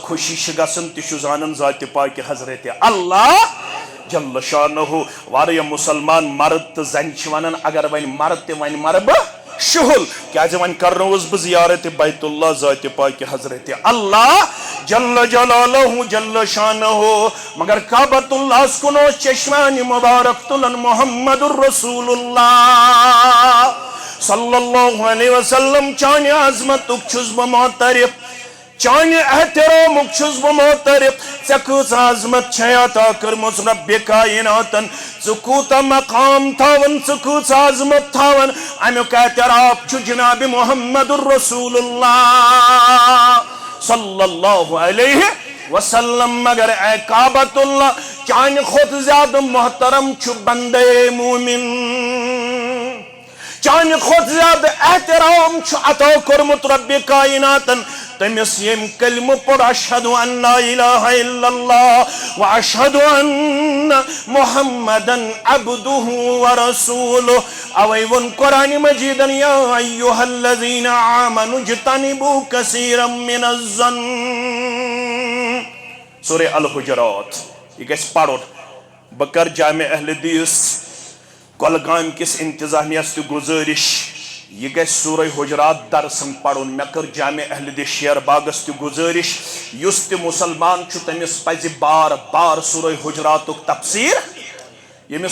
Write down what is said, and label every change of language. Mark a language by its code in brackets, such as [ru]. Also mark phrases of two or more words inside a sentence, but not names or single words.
[ks] خوشی چھ گژھان تہِ چھُ زانان ذاتِ پاکہِ حضرت اللہ [ar] جل شانہ [ks] واریاہ مسلمان مرد تہٕ زنہِ چھِ ونان اگر وۄنۍ مرد تہِ وۄنۍ مرٕ بہٕ شہل کیازِ وۄنۍ کرنووس بہٕ زیارت بیت اللہ ذاتِ پاکہِ حضرت اللہ [ar] جل جلالہ جل شانہ [ks] مگر کعبۃ اللہ کن اوس چشمانہِ مبارک تلان محمد الرسول اللہ [ar] صلی اللہ علیہ وسلم [ks] چانہِ عظمتُک چھُس بہٕ معترف چانہِ احترامُک چھُس بہٕ معترف ژےٚ کۭژاہ عظمت چھے عطا کٔرمٕژ ربِ کائناتن ژٕ کوٗتاہ مقام تھاوان ژٕ کۭژاہ عظمت تھاوان امیُک اعتراف چھُ جناب محمد الرسول اللہ [ar] صلی اللہ علیہ وسلم [ks] مگر اے کعبۃ اللہ چانہِ کھۄتہٕ زیادٕ محترم چھُ بندے مومن چانہِ کھۄتہٕ زیادٕ احترام چھُ عطا کوٚرمُت ربِ کائناتن تٔمِس ییٚمۍ کلمہٕ پوٚر [ar] اشہدُ ان لا الہ الا اللہ و اشہدُ ان محمدن عبدہ ورسولہ [ks] اوے ووٚن قرآنِ مجیدن [ar] یا ایہا الذین آمنوا اجتنبوا کثیرا من الظن [ks] سورہ الحجرات یہ گژھِ پرُن بہٕ کرٕ جامع اہل حدیث کۄلگامہِ کِس انتظامیہس تہِ گُزٲرِش یہ گژھِ سورہ حجرات درسن پرُن مےٚ کٔر جامع اہل حدیث شیر باغس تہِ گُزٲرِش یُس تہِ مسلمان چھُ تٔمِس پزِ بار بار سورہ حجراتُک تفسیٖر ییٚمِس